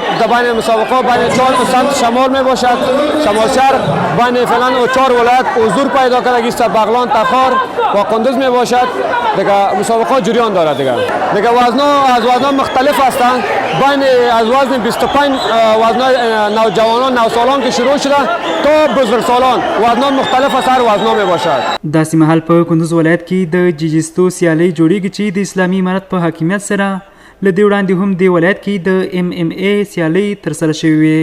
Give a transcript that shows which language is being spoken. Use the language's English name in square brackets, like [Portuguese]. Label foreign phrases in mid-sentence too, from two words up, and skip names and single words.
[Persian] بین مسابقه بین 4 سمت شمال می باشد. شمال شرق بین فعلا 4 ولایت حضور پیدا کرده است. بغلان، تخار و کندوز می باشد. دیگه مسابقه جریان دارد. دیگه وزن‌ها مختلف هستند. بین از وزن 25 وزن نوجوانان نوسالان که شروع شده تا بزرگسالان وزن‌ها مختلف است. هر وزن می باشد. [Pashto] داسې مهال په کندوز ولایت کې د جیجستو سیالۍ جوړیږي چې د اسلامي امارت په حاکمیت سره له دې وړاندې هم د ولایت کې د MMA سیالۍ ترسره شوې وې.